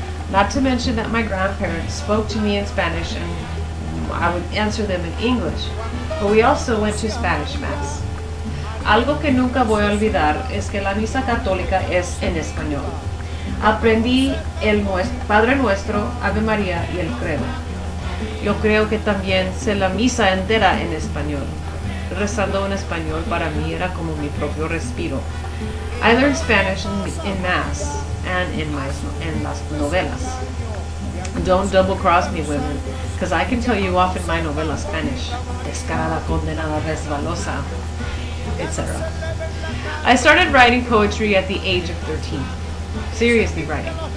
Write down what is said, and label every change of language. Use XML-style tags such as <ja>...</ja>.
<en>Not to mention that my grandparents spoke to me in Spanish and I would answer them in English, but we also went to Spanish Mass.</en> <es>Algo que nunca voy a olvidar es que la misa católica es en español. Aprendí el Padre Nuestro, Ave María y el Credo. Yo creo que también sé la misa entera en español. Rezando en español para mí era como mi propio respiro.</es> <en>I learned Spanish in Mass and in las novelas. Don't double-cross me, women, because I can tell you off in my novela Spanish.</en> <es>Descarada, condenada, resbalosa, etc.</es> <en>I started writing poetry at the age of 13. Seriously writing.</en>